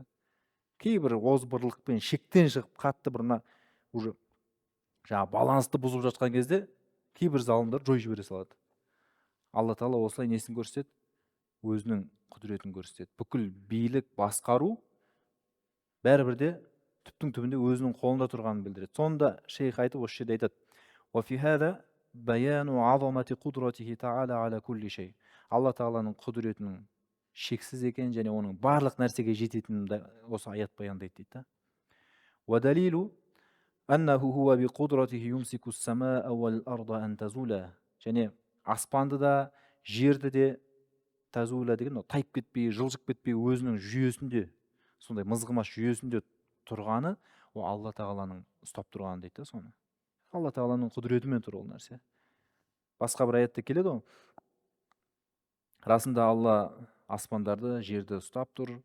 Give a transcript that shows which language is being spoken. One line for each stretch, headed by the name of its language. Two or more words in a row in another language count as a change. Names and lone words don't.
Kazakh: Кейбір озбырлықпен шектен шығып қатты бір мына уже жаңағы балансты бұзып жатқан кезде кейбір залымдар жойып жібере салады. Алла тағала осылай несін көрсетеді? Өзінің құдіретін көрсетеді. Бүкіл билік, басқару бәрібір де түптің түбінде өзінің қолында тұрғанын білдіреді. Сонда шейх айтып осы жерде айтады:
Arabic: وَفِي هَذَا بَيَانُ عَظَمَةِ قُدْرَتِهِ تَعَالَى عَلَى كُلِّ شَيْءٍ.
Kazakh: Алла тағаланың құдіретінің шексіз екенін және оның барлық нәрсеге жететінін осы аят баяндайды дейді.
Arabic: وَدَلِيلُ أَنَّهُ هُوَ بِقُدْرَتِهِ يُمْسِكُ السَّمَاءَ وَالْأَرْضَ أَنْ تَزُولَا.
Kazakh: Және аспанды да, жерді де тазула деген тайып кетпей, жылжып кетпей өзінің жүйесінде, сондай мызғымас жүйесінде тұрғаны, ол алла тағаланың ұстап тұрғаны дейді. Соны алла тағаланың құдіретімен тұр ол нәрсе. Басқа бір аятта келеді ғой, расында алла аспандарды, жерді ұстап тұр.